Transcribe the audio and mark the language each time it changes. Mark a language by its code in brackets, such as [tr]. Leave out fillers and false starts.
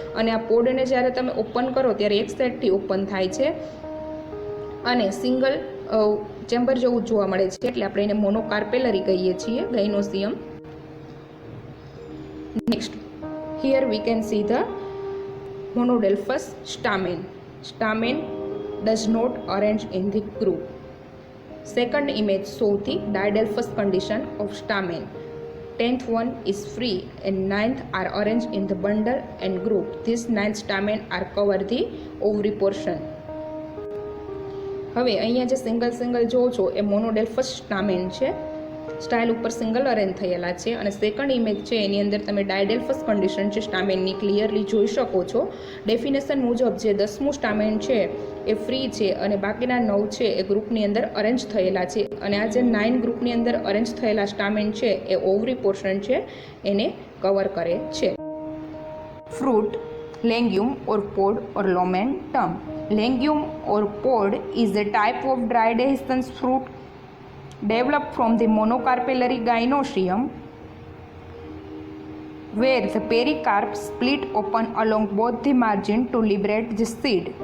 [gu] અને આ પોડને જ્યારે તમે ઓપન કરો ત્યારે એક સાઈડથી ઓપન થાય છે અને સિંગલ ચેમ્બર જેવું જોવા મળે છે એટલે આપણે એને મોનોકાર્પેલરી કહીએ છીએ ગાયનોસિયમ. [en] Next, here we can see the monadelphous stamen. Stamen does not arrange in the group. Second image show the diadelphous condition of stamen. 10th one is free and 9th are arranged in the bundle and group. This 9th stamen are cover the ovary portion. [gu] હવે અહીંયા જે single જોવો છો એ મોનોડેલ્ફસ સ્ટામેન છે. Style ઉપર single arrange થયેલા છે અને સેકન્ડ ઇમેજ છે એની અંદર તમે ડાયડેલ્ફસ કન્ડિશન છે સ્ટામેનની ક્લિયરલી જોઈ શકો છો. ડેફિનેશન મુજબ જે 10મું સ્ટામેન છે એ ફ્રી છે અને બાકીના 9 છે એ ગ્રુપની અંદર અરેન્જ થયેલા છે અને આ જે 9 ગ્રુપની અંદર અરેન્જ થયેલા સ્ટામેન છે એ ઓવરી પોર્શન છે એને કવર કરે છે. [en] Fruit, legume or pod or lomentum. Legume or pod is a type of diadelphous fruit developed from the monocarpellary gynosium, where the pericarp split open along both the margin to liberate the seed.